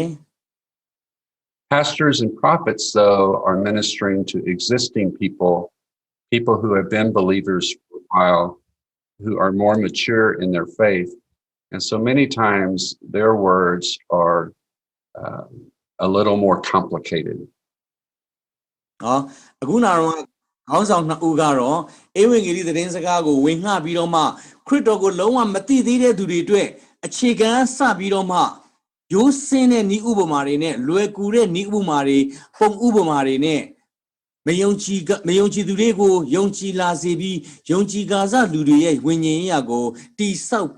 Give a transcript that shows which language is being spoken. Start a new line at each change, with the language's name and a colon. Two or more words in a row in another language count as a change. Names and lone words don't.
English: Pastors and prophets, though, are ministering to existing people who have been believers for a while, who are more mature in their faith. And so many times their words are a little more complicated.
Burmese: အခုနာတော့ခေါင်းဆောင်နှစ်ဦးကတော့ဧဝံဂေလိသတင်းစကားကိုဝင်ငှပြီးတော့မှခရစ်တော်ကိုလုံးဝမသိသေးတဲ့သူတွေအတွက်အခြေခံစပြီးတော့မှရိုးစင်းတဲ့ဤဥပမာတွေနဲ့လွယ်ကူတဲ့ဤ ဥပမာတွေပုံဥပမာတွေနဲ့မယုံကြည်သူတွေကိုယုံကြည်လာစေပြီးယုံကြည်ကာစလူတွေရဲ့ဝိညာဉ်ရေးရာကိုတိဆောက်